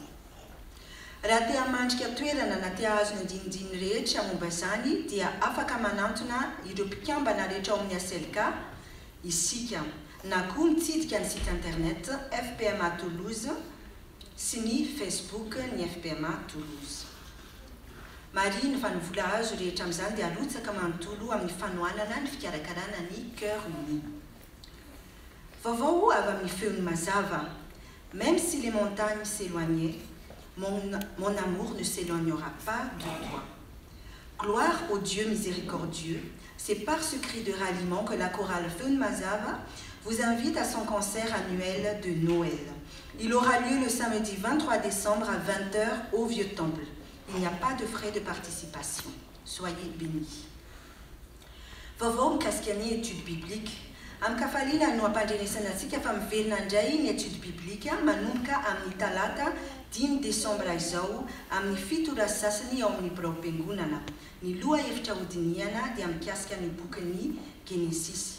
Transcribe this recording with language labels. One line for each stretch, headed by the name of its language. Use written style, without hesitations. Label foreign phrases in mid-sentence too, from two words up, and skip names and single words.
Malagasy: Raha te hamandrika toerana na te hahazo ny andinindiny rehetra momba izany dia afaka manantona ireo mpikambana rehetra ao amin'ny SLK isika na koa mitsidika ny
French: site internet
Malagasy: FPMA Toulouse sy ny Facebook ny FPMA Toulouse. Marina fa ny vola azo rehetra amin'izany dia alotsaka manontolo amin'ny fanohanana ny fikarakarana ny Cœur Uni. Vaovao avy amin'ny feony mazava.
French: Même si les montagnes s'éloignaient, mon amour ne s'éloignera pas de toi. Gloire au Dieu miséricordieux, c'est par ce cri de ralliement que la chorale Feun Mazava vous invite à son concert annuel de Noël. Il aura lieu le samedi 23 décembre à 20 h au Vieux Temple. Il n'y a pas de frais de participation. Soyez bénis.
Malagasy: Vaovao mikasika ny
French: étude biblique.
Malagasy: Amkafalina no ampandrenesana antsika fa miverina indray ny
French: étude biblique
Malagasy: manomboka amin'ny talata 10 Desambra izao amin'ny 7 ora sasany ao amin'ny Braom-piangonana. Ny loha hevitra hodiniana dia mikasika ny bokin'ny Genesis.